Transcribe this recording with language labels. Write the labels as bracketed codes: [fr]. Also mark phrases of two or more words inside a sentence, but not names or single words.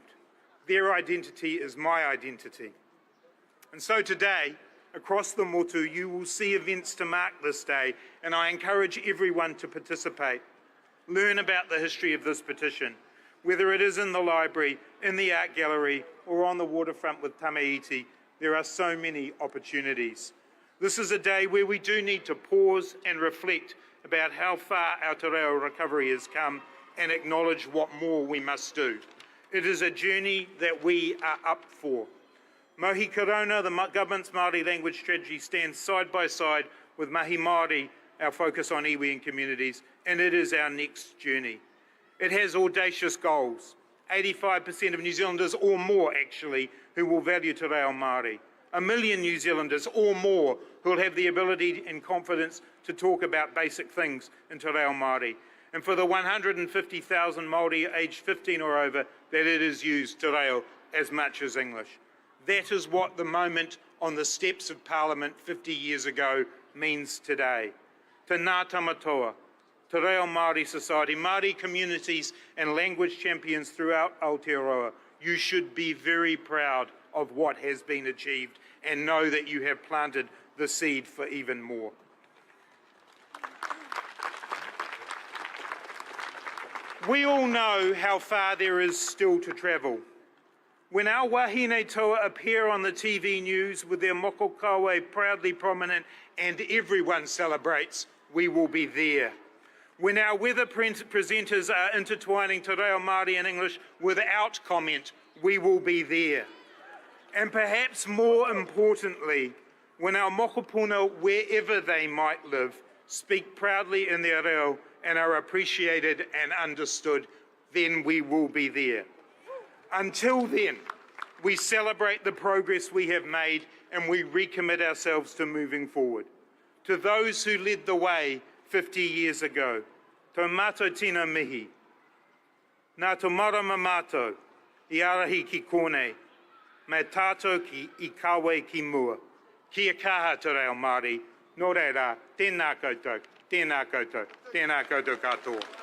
[en] Their identity is my identity. And so today, across the motu, you will see events to mark this day, and I encourage everyone to participate. Learn about the history of this petition, whether it is in the library, in the art gallery, or on the waterfront with Tameiti. There are so many opportunities. This is a day where we do need to pause and reflect about how far our [mi] te reo [en] recovery has come and acknowledge what more we must do. It is a journey that we are up for. Mohi Korona, the government's Māori language strategy, stands side by side with Mahi Māori, our focus on iwi and communities, and it is our next journey. It has audacious goals. 85% of New Zealanders or more, actually, who will value [mi] te reo Māori. [en] 1 million New Zealanders or more who will have the ability and confidence to talk about basic things in [mi] te reo Māori. [en] And for the 150,000 Māori aged 15 or over, that it is used [mi] te reo [en] as much as English. That is what the moment on the steps of Parliament 50 years ago means today. Te ngā tamatoa, te reo Māori society, Māori communities and language champions throughout Aotearoa, you should be very proud of what has been achieved and know that you have planted the seed for even more. We all know how far there is still to travel. When our [mi] wahine toa [en] appear on the TV news with their [mi] moko kawe [en] proudly prominent and everyone celebrates, we will be there. When our weather presenters are intertwining [mi] te reo Māori [en] and English without comment, we will be there. And perhaps more importantly, when our mokopuna, wherever they might live, speak proudly in their reo and are appreciated and understood, then we will be there. Until then, we celebrate the progress we have made and we recommit ourselves to moving forward. To those who led the way 50 years ago, [mi] tō mātou tino mihi, nā tō marama mātou, I arahi ki kōnei, me tātou ki I kawe ki mua, kia kaha te reo Māori, nō reira, tēnā koutou, tēnā koutou, tēnā koutou katoa.